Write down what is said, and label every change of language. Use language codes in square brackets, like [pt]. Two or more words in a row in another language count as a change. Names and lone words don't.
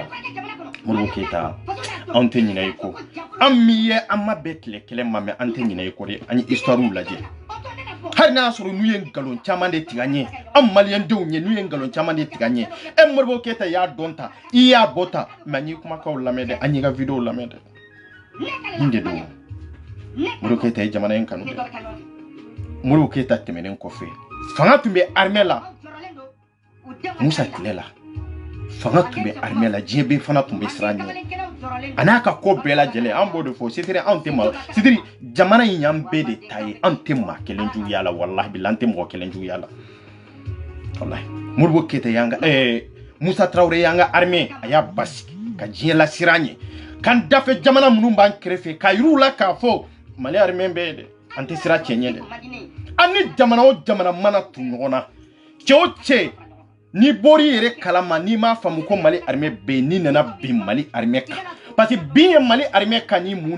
[bm] Modibo Keyita an tɛ ɲinɛ i ko an min ye an ma bɛɛ tile kelen ma mɛ an tɛ ɲinɛ i ko de an ye histoire lajɛ hali n'a y'a sɔrɔ n'u ye nkalon caman de tigɛ an ye an maliyɛndenw ye n'u ye nkalon caman de tigɛ an ye Modibo Keyita y'a dɔn ta i y'a bɔ ta mais an y'i kumakaw lamɛn dɛ an y'i ka vidéo lamɛn dɛ nin de don Modibo Keyita ye jamana in kanu dɛ Modibo Keyita tɛmɛnen kɔfɛ fanga tun bɛ armée la Musa tile la fanga tun bɛ armée la diɲɛ bɛɛ fana tun bɛ siran ɲɛ a n'a ka ko bɛɛ lajɛlen an b'o de fɔ c'est-à-dire anw tɛ maa c'est-à-dire jamana in y'an bɛɛ de ta ye an tɛ maa kelen juguya la wallahi billahi an tɛ mɔgɔ kelen juguya la wallahi Modibo Keyita y'an ka Musa Traoré y'an ka armée a y'a basigi ka diɲɛ lasiran ɲɛ kan dafe jamana minnu b'an kɛrɛfɛ ka yir'u la k'a fɔ Mali armée bɛ de an tɛ siran cɛ ɲɛ dɛ an ni jamana o jamana mana tu ɲɔgɔn na cɛ o cɛ ni bori yɛrɛ kalama n'i m'a faamu ko Mali armée bɛ ni nana bi Mali armée kan parce que bin ye Mali armée kan ni mun